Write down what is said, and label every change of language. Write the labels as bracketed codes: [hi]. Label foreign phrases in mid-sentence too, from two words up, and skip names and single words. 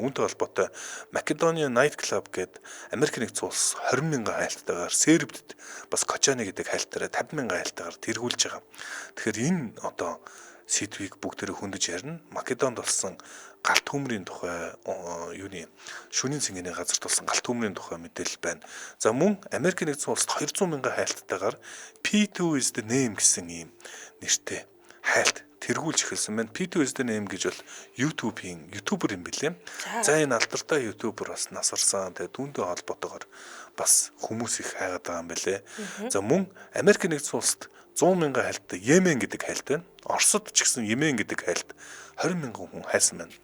[mn] Үүнтэй холбоотой Македоnia Night Club гэдэг Америк нэгдсэн улс 20,000 хайлттайгаар Сербид бас Кочаны гэдэг хайлтаараа 50,000 хайлттайгаар тэргүүлж байгаа. Тэгэхээр энэ одоо сэдвийг бүгдээрээ хөндөж ярина. Македонд болсон галт хөмрийн тухай юуны шөнийн цэнгэний газарт болсон галт хөмрийн тухай мэдээлэл байна. За мөн Америк нэгдсэн улсад 200,000 хайлттайгаар P2 is the name гэсэн ийм нэртэй хайлт тэргүүлж эхэлсэн байна. P2 is the name гэж бол YouTube-ийн ютубер юм билээ. За энэ алдартай ютубер бас нас орсон. Тэгээ түүнтэй холбоотойгоор бас хүмүүс их хайгаад байгаа юм билээ. За мөн Америк нэгдсэн улсад 100,000 хайлттай Йемен гэдэг хайлт байна. Оросд ч гэсэн Йемен гэдэг хайлт 20,000 хүн хайсан байна.